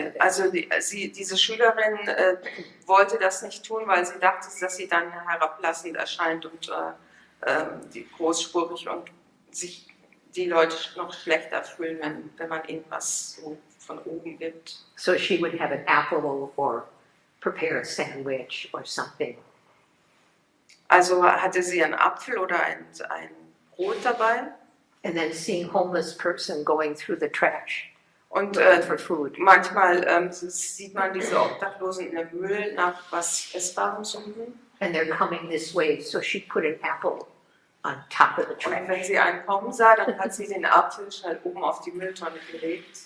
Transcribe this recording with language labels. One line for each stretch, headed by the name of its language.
German: Also diese Schülerin wollte das nicht tun, weil sie dachte, dass sie dann herablassend erscheint und die großspurig und sich die Leute noch schlechter fühlen, wenn man ihnen was so von oben gibt.
English: So she would have an apple or prepare a sandwich or something.
German: Also hatte sie einen Apfel oder ein Brot dabei
English: And then seeing homeless person going through the trash
German: und
English: looking for food.
German: manchmal sieht man diese Obdachlosen in dem Müll nach was Essbarem suchen.
English: And they're coming this way, so she put an apple on top of the
German: Und
English: trash.
German: wenn sie einen kommen sah, dann hat sie den Apfel schnell oben auf die Mülltonne gelegt,